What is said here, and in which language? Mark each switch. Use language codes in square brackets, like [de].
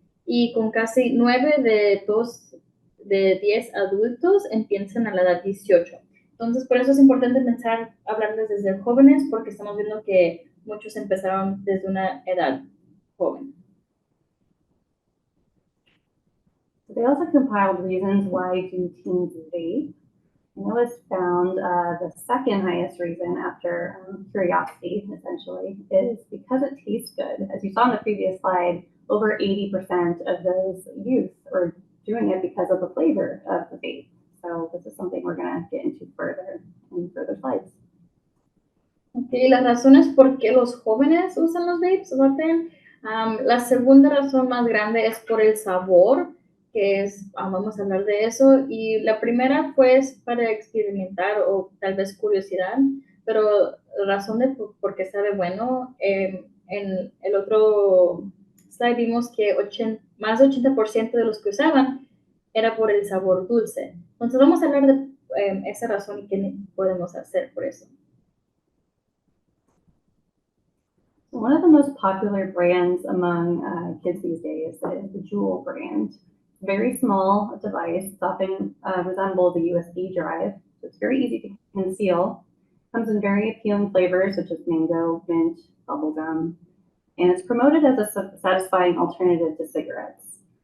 [es] Y con casi 9 de 10 adultos empiezan a la edad 18. Entonces, por eso es importante hablarles desde jóvenes, porque estamos viendo que muchos empezaron desde una edad joven. [en] They also compiled reasons why do teens vape. And it was found the second highest reason after curiosity, essentially, is because it tastes good. As you saw in the previous slide, over 80% of those youth are doing it because of the flavor of the vape. So this is something we're going to get into further in further slides. [es] Okay, las razones por qué los jóvenes usan los vapes, la segunda razón más grande es por el sabor, que es, vamos a hablar de eso, y la primera pues para experimentar o tal vez curiosidad, pero la razón de por qué sabe bueno, en el otro slide vimos que más del 80% de los que usaban era por el sabor dulce. Entonces vamos a hablar de esa razón y qué podemos hacer por eso. [en] One of the most popular brands among kids these days is the Juul brand. Very small device, it often resembles a USB drive, so it's very easy to conceal. Comes in very appealing flavors such as mango, mint, bubblegum, and it's promoted as a satisfying alternative to cigarettes.